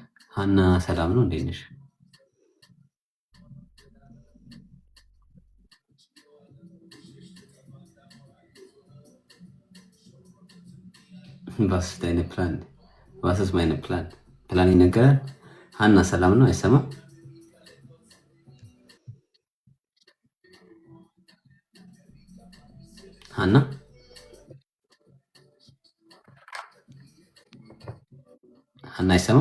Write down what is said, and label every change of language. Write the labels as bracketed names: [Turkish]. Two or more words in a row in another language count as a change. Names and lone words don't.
[Amharic] ሀና ሰላም ነው? እንዴት ነሽ? [German] Was ist deine Plan? Was ist meine Plan? [Amharic] ፕላን ይነገራል። ሀና ሰላም ነው? አይሰማም? ሀና ሀና አይሰማም?